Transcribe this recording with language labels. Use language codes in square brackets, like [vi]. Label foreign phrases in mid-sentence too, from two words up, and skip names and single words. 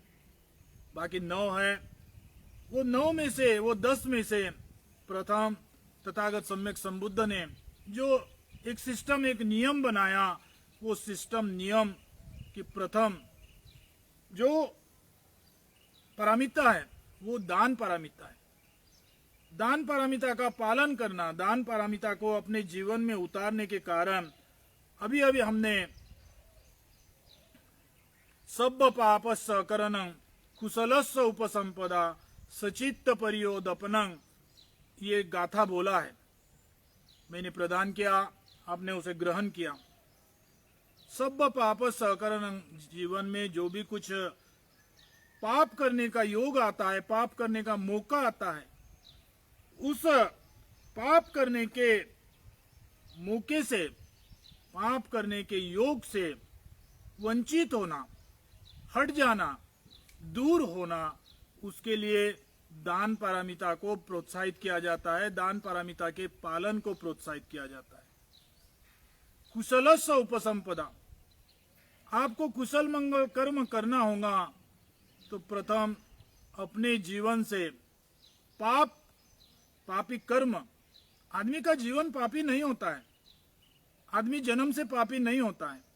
[hi] बाकी 9 है, वो 9 में से, वो 10 में से प्रथम तथागत सम्यक संबुद्ध ने जो एक सिस्टम, एक नियम बनाया, वो सिस्टम नियम की प्रथम जो पारमिता है वो दान पारमिता है। दान पारमिता का पालन करना, दान पारमिता को अपने जीवन में उतारने के कारण अभी अभी हमने [pi] सब्ब पापस्य करणं कुशलस्य उपसंपदा सचित्त परियोदपनं, [hi] ये गाथा बोला है, मैंने प्रदान किया, आपने उसे ग्रहण किया। [pi] सब्ब पापस्य करणं, [hi] जीवन में जो भी कुछ पाप करने का योग आता है, पाप करने का मौका आता है, उस पाप करने के मौके से, पाप करने के योग से वंचित होना, हट जाना, दूर होना, उसके लिए दान पारमिता को प्रोत्साहित किया जाता है, दान पारमिता के पालन को प्रोत्साहित किया जाता है। [pi] कुशलस्य उपसंपदा, [hi] आपको कुशल मंगल कर्म करना होगा तो प्रथम अपने जीवन से पापी कर्म, आदमी का जीवन पापी नहीं होता है, आदमी जन्म से पापी नहीं होता है।